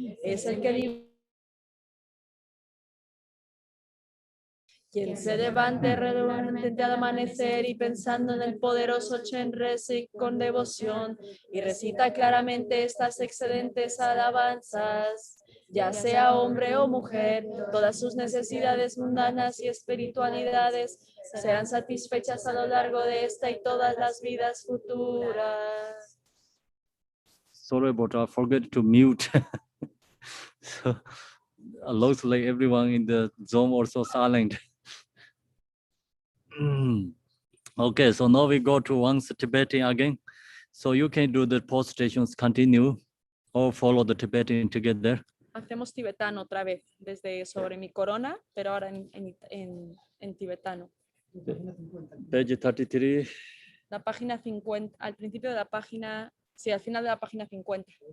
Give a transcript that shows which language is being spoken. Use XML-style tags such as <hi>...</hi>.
<es>Es el que quien se levante redondamente al amanecer y pensando en el poderoso Chenrezig con devoción y recita claramente estas excedentes alabanzas, ya sea hombre o mujer, todas sus necesidades mundanas y espiritualidades serán satisfechas a lo largo de esta y todas las vidas futuras.</es> <en>Sorry, but I forget to mute. So looks like everyone in the Zoom also silent. Okay, so now we go to once Tibetan again. So you can do the post stations continue or follow the Tibetan together.</en> <es>Hacemos tibetano otra vez, desde sobre mi corona, pero ahora en tibetano.</es> <en>Page 33.</en> <es>La página 50, al principio de la página, sí, al final de la página 50.</es>